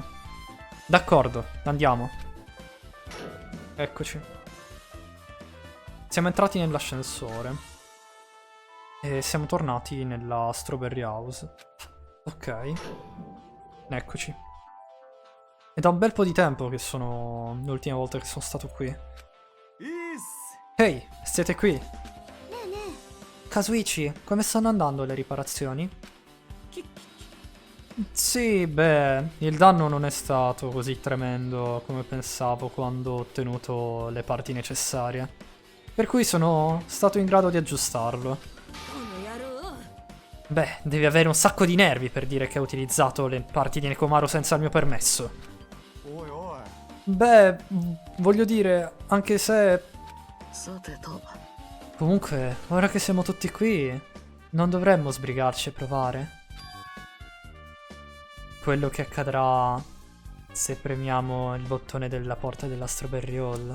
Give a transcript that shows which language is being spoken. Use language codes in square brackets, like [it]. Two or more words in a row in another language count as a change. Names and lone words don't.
[it] D'accordo, andiamo. Eccoci. Siamo entrati nell'ascensore. E siamo tornati nella Strawberry House. Ok. Eccoci. È da un bel po' di tempo che sono... l'ultima volta che sono stato qui. [ja] いいっす [it] Ehi, siete qui? [ja] ねえね [it] Kazuichi, come stanno andando le riparazioni? [ja] えき [it] Sì, beh, il danno non è stato così tremendo come pensavo quando ho ottenuto le parti necessarie. Per cui sono stato in grado di aggiustarlo. [ja] この野郎 [it] Beh, devi avere un sacco di nervi per dire che hai utilizzato le parti di Nekomaru senza il mio permesso. [ja] おいおい [it] Beh, voglio dire, anche se... [ja] さてと [it] Comunque, ora che siamo tutti qui, non dovremmo sbrigarci e provare. Quello che accadrà se premiamo il bottone della porta della Strawberry Hall.